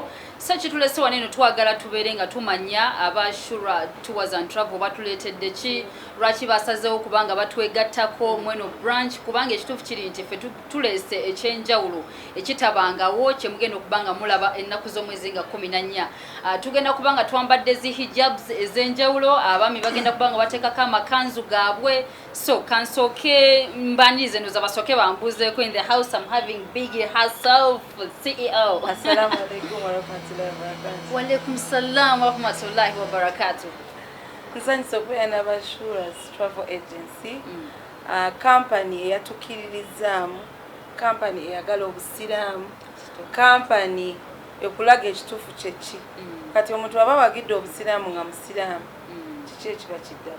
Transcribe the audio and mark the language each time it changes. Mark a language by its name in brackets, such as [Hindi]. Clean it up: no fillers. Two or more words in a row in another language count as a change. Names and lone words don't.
[Ganda] Sachi tulese waneno twagala tubeere nga tumanya Abashura Tours and Travel batuleetedde ki lwaki basazeewo kubanga batwegattako mweno branch kubanga ekituufu kiri nti ffe tulese ekyenjawulo ekitabangawo kye mugenda okubanga mulaba ennaku z'omwezi nga 14. Tugenda kubanga twambadde zi hijabs ez'enjawulo, abaami bagenda kubanga bateekako amakanzu gaabwe. So kansooke mbanirize ndoza basooke bambuuzeeko. [English] In the house I'm having Biggie herself, CEO. [Arabic] السلام عليكم ورحمة الله وبركاته. وعليكم السلام ورحمة الله وبركاته. [Ganda] Nsanyuse okubeera n'Abashura Travel Agency, company eyatukiririzaamu, company eyagala obusiraamu, company ekulaga ekituufu kyeki. Kati omuntu aba wagidde obusiraamu nga musiraamu, kiki ekiba kiddako?